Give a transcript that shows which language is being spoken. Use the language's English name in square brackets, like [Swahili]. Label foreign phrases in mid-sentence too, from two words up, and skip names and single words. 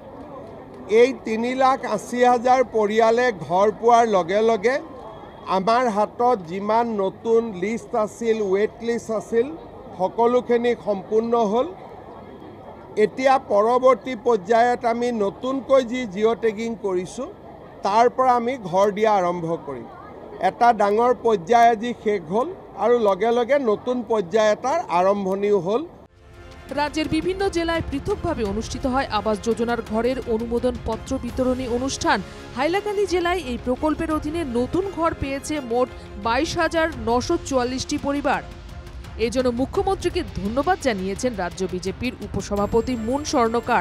[Assamese] এই 3,80,000 পৰিয়ালে ঘৰ পোৱাৰ লগে লগে আমাৰ হাতত যিমান নতুন লিষ্ট আছিল, [English] wait list [Assamese] আছিল, সকলোখিনি সম্পূৰ্ণ হ'ল। এতিয়া পৰৱৰ্তী পৰ্যায়ত আমি নতুনকৈ যি [English] geo tagging [Assamese] কৰিছোঁ তাৰ পৰা আমি ঘৰ দিয়া আৰম্ভ কৰিম। এটা ডাঙৰ পৰ্যায় আজি শেষ হ'ল আৰু লগে লগে নতুন পৰ্যায় এটাৰ আৰম্ভণিও হ'ল। [Bangla] রাজ্যের বিভিন্ন জেলায় পৃথকভাবে অনুষ্ঠিত হয় আবাস যোজনার ঘরের অনুমোদন পত্র বিতরণী অনুষ্ঠান। হাইলাকান্দি জেলায় এই প্রকল্পের অধীনে নতুন ঘর পেয়েছে মোট 22,944টি পরিবার। এজন্য মুখ্যমন্ত্রীকে ধন্যবাদ জানিয়েছেন রাজ্য বিজেপির উপসভাপতি মুন স্বর্ণকার।